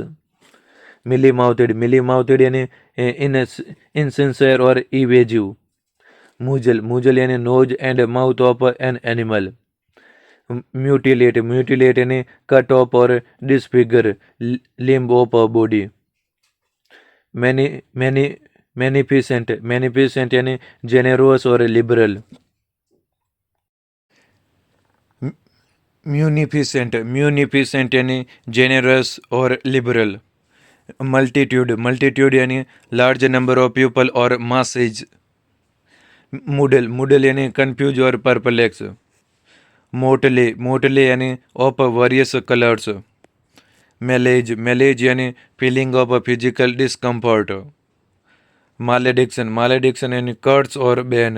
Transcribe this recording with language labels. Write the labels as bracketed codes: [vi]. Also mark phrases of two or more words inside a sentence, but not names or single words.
[en] mealy mouthed यानी insincere और evasive। muzzle यानी nose and mouth of an animal। mutilate यानी cut off और disfigure limb of body। munificent munificent यानी generous और liberal। munificent munificent यानी generous और liberal। multitude multitude यानी large number of people और masses। muddle muddle यानी confuse और perplex। motley motley यानी of various colours। malaise malaise यानी feeling of physical discomfort। malediction malediction यानी curse और ban।